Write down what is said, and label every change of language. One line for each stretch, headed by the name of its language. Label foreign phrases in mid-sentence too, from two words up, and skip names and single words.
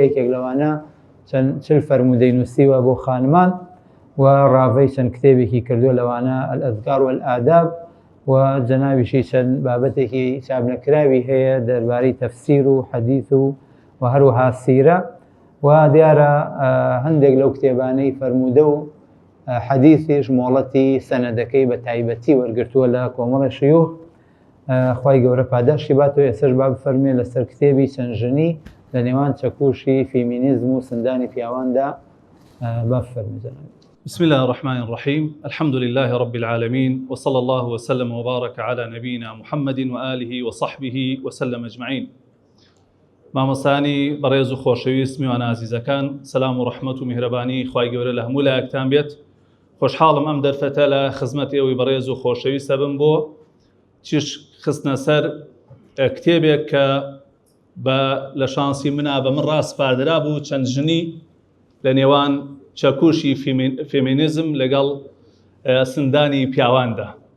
Central Kurdish: یەکێک لەوانە چل فەرموودەی نووسیوە بۆ خانمان و ڕاوەی چەند کتێبێکی کردووە لەوانە ئەلئەذکار والئاداب و جەنابیشی چەند بابەتێکی چاپنەکراوی هەیە دەربارەی تەفسیر و حەدیث و هەروەها سیرە و دیارە هەندێک لەو کتێبانەی فەرموودە و حەدیثیش مۆڵەتی سەنەدەکەی بە تایبەتی وەرگرتووە لە کۆمەڵە شیوخ. خوای گەورە پاداشی باتەوە. ئێستش با بفەرمێ لەسەر کتێبی چەند ژنی لە نێوان چەکوشی فیمینیزم و سندانی پیاواندا با بفەرمێ جەناب.
Arabic: بسم الله الرحمن الرحيم. الحمد لله رب العالمين وصلى الله وسلم وبارك على نبينا محمد وآله وصحبه وسلم أجمعين.
Central Kurdish: مامۆستانی بەڕێز و خۆشەویست میوان ئازیزەکان، سەلام و ڕەحمەت و میهرەبانی خوای گەورە لە هەموو لایەکتان بێت. خۆشحاڵم ئەم دەرفەتە لە خزمەت ئێوەی بەڕێز و خۆشەویستە بم بۆ چیش خستنە سەر کتێبێک کە بە لە شانسی منا بە من ڕاستپاردرا بوو چەند ژنی لە نێوان چەکوشی فێمینیزم لەگەڵ سندانی پیاواندا.